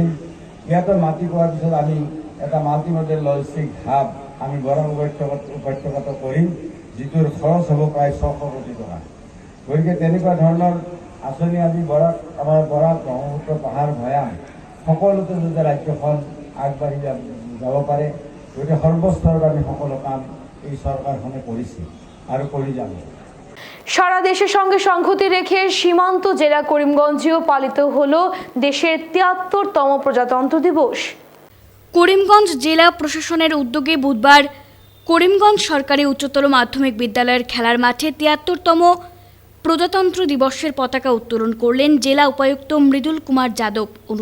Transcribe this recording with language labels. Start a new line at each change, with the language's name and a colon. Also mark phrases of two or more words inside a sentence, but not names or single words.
Assamese: ইয়াতো মাটি পোৱাৰ পিছত আমি এটা
English: multi model logistic hub
Assamese: আমি বৰাক উপত্যকাতো কৰিম, যিটোৰ খৰচ হ'ব প্ৰায় ৬০০ কোটি টকা। গতিকে তেনেকুৱা ধৰণৰ আঁচনি আজি আমাৰ বৰাক ব্ৰহ্মপুত্ৰ পাহাৰ ভৈয়াম সকলোতে যাতে ৰাজ্যখন আগবাঢ়ি যাব পাৰে, গতিকে সৰ্বস্তৰত আমি সকলো কাম এই চৰকাৰখনে কৰিছে আৰু কৰি যাব।
Bangla: সারা দেশের সঙ্গে সংহতি রেখে সীমান্ত জেলা করিমগঞ্জেও পালিত হলো দেশের ৭৩তম প্রজাতন্ত্র দিবস। করিমগঞ্জ জেলা প্রশাসনের উদ্যোগে বুধবার করিমগঞ্জ সরকারি উচ্চতর মাধ্যমিক বিদ্যালয়ের খেলার মাঠে ৭৩তম প্রজাতন্ত্র দিবসের পতাকা উত্তোলন করলেন জেলা উপায়ুক্ত মৃদুল কুমার যাদব।